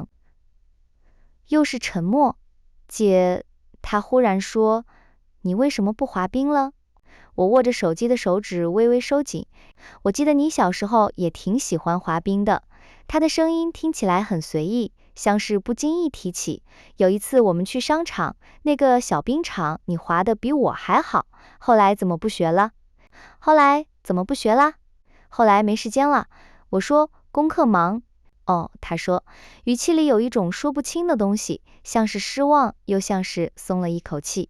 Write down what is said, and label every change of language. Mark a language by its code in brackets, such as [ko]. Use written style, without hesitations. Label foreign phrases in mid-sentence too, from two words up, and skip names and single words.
[zh] 又是沉默。姐，她忽然說。你為什麼不滑冰了？我握着手機的手指微微收緊。我記得你小時候也挺喜歡滑冰的。他的聲音聽起來很隨意，像是不經意提起。有一次我們去商場，那個小冰場你滑得比我還好，後來怎麼不學了？後來沒時間了。我說功課忙。哦，他說，語氣裡有一種說不清的東西，像是失望，又像是鬆了一口氣。